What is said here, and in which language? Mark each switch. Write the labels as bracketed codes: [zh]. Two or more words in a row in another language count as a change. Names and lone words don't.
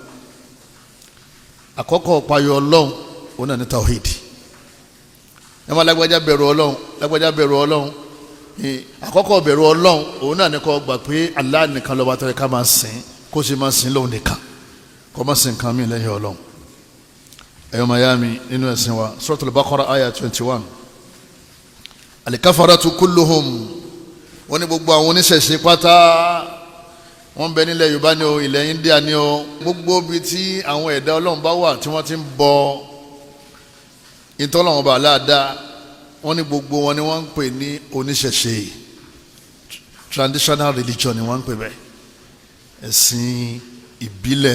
[yo] àkọ́kọ́ páyọ̀ ọlọ́run òun náà ní tawhid. ẹ máa lágbájá bẹ̀rù ọlọ́run lágbájá bẹ̀rù ọlọ́run àkọ́kọ́ bẹ̀rù ọlọ́run òun náà ní kó gbà pé Allah nìkan lọ́ba tó yẹ ká máa sìn kó sì máa sìn lóun nìkan kó máa sìn kan mí lẹ́yìn ọlọ́run. ẹ̀yọ́ mayami nínú ẹ̀sìn wa Suratul Baqara aya 21 [ar] الكفرة كلهم [yo] wọ́n ní gbogbo àwọn oníṣẹ̀ṣe pátá wọ́n bẹ nílẹ̀ Yorùbá ní o ilẹ̀ India ní o gbogbo bí tí àwọn ẹ̀dá ọlọ́run bá wà tí wọ́n ti ń bọ ìtọ́lọ́run bá aláàdá wọ́n ní gbogbo wọn ni wọ́n ń pè ní oníṣẹ̀ṣe [en] traditional religion [yo] ni wọ́n ń pè bẹ́ẹ̀ ẹ̀sìn ìbílẹ̀